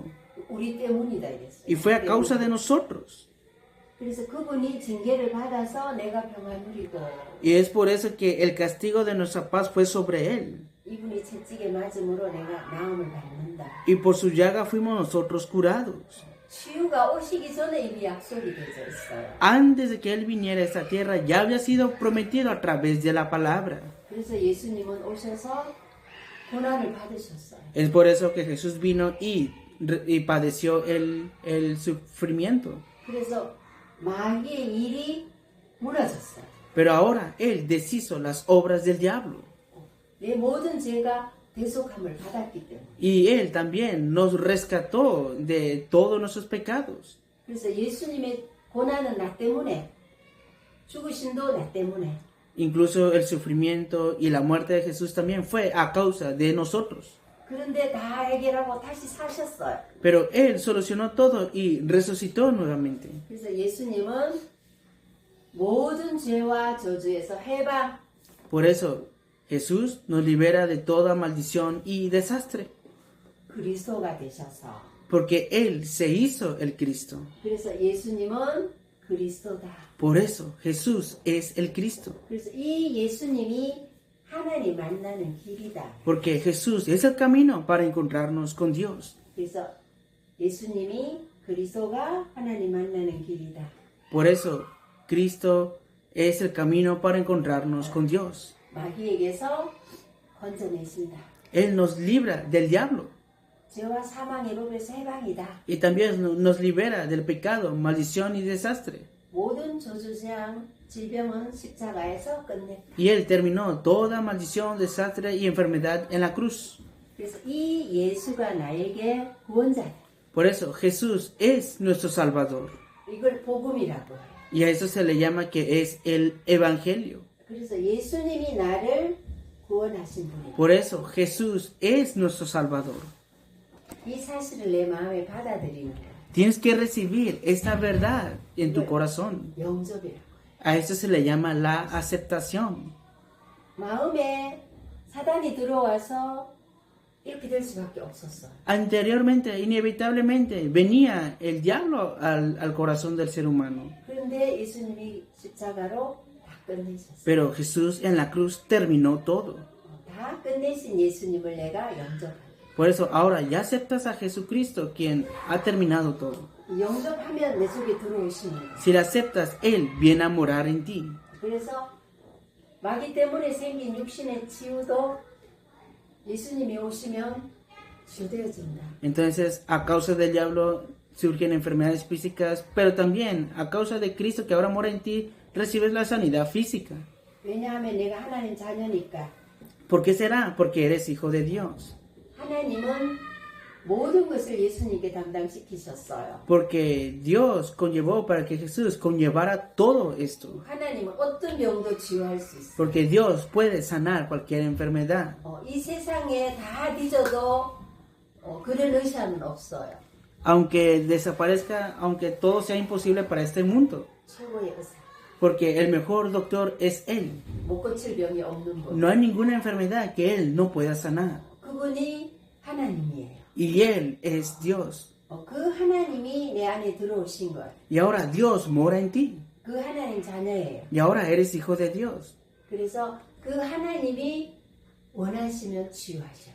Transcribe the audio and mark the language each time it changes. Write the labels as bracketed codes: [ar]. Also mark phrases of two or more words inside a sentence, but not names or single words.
[ko] 우리 때문이다 이랬어요. [es] Y fue a causa de nosotros. [ko] 그래서 그분이 징계를 받아서 내가 평안 누리고 [es] Y es por eso que el castigo de nuestra paz fue sobre Él. [ko] 이분이 채찍에 맞음으로 내가 나음을 받는다. [es] Y por su llaga fuimos nosotros curados. [ko] 치유가 오시기 전에 이미 약속이 되어 있어요. [es] Antes de que Él viniera a esta tierra ya había sido prometido a través de la palabra. [ko] 그래서 예수님은 오셔서 고난을 받으셨어요. [es] Es por eso que Jesús vino y padeció el sufrimiento. [ko] 그래서 마귀의 일이 무너졌어요. [es] Pero ahora Él deshizo las obras del diablo. [ko] 내 모든 죄가 대속함을 받았기 때문에. [es] Y Él también nos rescató de todos nuestros pecados. [ko] 그래서 예수님의 고난은 나 때문에, 죽으심도 나 때문에, [es] Incluso el sufrimiento y la muerte de Jesús también fue a causa de nosotros. [ko] 그런데 다 해결하고 다시 사셨어요. [es] Pero Él solucionó todo y resucitó nuevamente. [ko] 그래서 예수님은 모든 죄와 저주에서 해방, [es] Por eso Jesús nos libera de toda maldición y desastre. [ko] 그리스도가 되셔서. [es] Porque Él se hizo el Cristo. [ko] 그래서 예수님은 그리스도다. [es] Por eso Jesús es el Cristo. [ko] 그래서 이 예수님이 하나님 만나는 길이다. [es] Porque Jesús es el camino para encontrarnos con Dios. [ko] 그래서 예수님이 그리스도가 하나님 만나는 길이다. [es] Por eso Cristo es el camino para encontrarnos con Dios. [ko] 마귀에게서 건져내신다. [es] Él nos libra del diablo [ko] 죄와 사망의 법에서 해방이다. [es] y también nos libera del pecado, maldición y desastre. [ko] 모든 저주재앙, 질병은 십자가에서 끝냈다. [es] Y Él terminó toda maldición, desastre y enfermedad en la cruz. [ko] 그래서 이 예수가 나에게 구원자다. [es] Por eso Jesús es nuestro Salvador. [ko] 이걸 복음이라고 해요. [es] Y a eso se le llama que es el Evangelio. [ko] 그래서 예수님이 나를 구원하신 분이다. [es] Por eso Jesús es nuestro Salvador. [ko] 이 사실을 내 마음에 받아들이는 거야. [es] Tienes que recibir esta verdad en tu corazón. [ko] 영접이라고. [es] A eso se le llama la aceptación. [ko] 마음에 사단이 들어와서 이렇게 될 수밖에 없었어. [es] Anteriormente, inevitablemente, venía el diablo al corazón del ser humano. [ko] 그런데 예수님이 십자가로 다 끝내셨어. [es] Pero Jesús en la cruz terminó todo. [ko] 다 끝내신 예수님을 내가 영접한다. [es] Por eso ahora ya aceptas a Jesucristo, quien ha terminado todo. [ko] 영접하면 내 속에 들어오시는 거야. [es] Si la aceptas, Él viene a morar en ti. [ko] 그래서 마귀 때문에 생긴 육신의 치유도 예수님이 오시면 치유되어진다. [es] Entonces, a causa del diablo surgen enfermedades físicas, pero también a causa de Cristo que ahora mora en ti, recibes la sanidad física. [ko] 왜냐하면 내가 하나님 자녀니까. [es] ¿Por qué será? Porque eres hijo de Dios. [ko] 하나님은 모든 것을 예수님께 담당시키셨어요. [es] Porque Dios conllevó para que Jesús conllevara todo esto. [ko] 하나님은 어떤 병도 치유할 수 있어요. [es] Porque Dios puede sanar cualquier enfermedad. [ko] 이 세상에 다 뒤져도 그런 의사는 없어요. [es] Aunque desaparezca, aunque todo sea imposible para este mundo. [ko] 최고의 의사. [es] Porque el mejor doctor es Él. [ko] 못 고칠 병이 없는 분. [es] No hay ninguna enfermedad que Él no pueda sanar. [ko] 그분이 하나님이에요. [es] Y Él es Dios. [ko] 그 하나님이 내 안에 들어오신 것. [es] Y ahora Dios mora en ti. [ko] 그 하나님 자녀예요. [es] Y ahora eres hijo de Dios. [ko] 그래서 그 하나님이 원하시면 치유하셔요.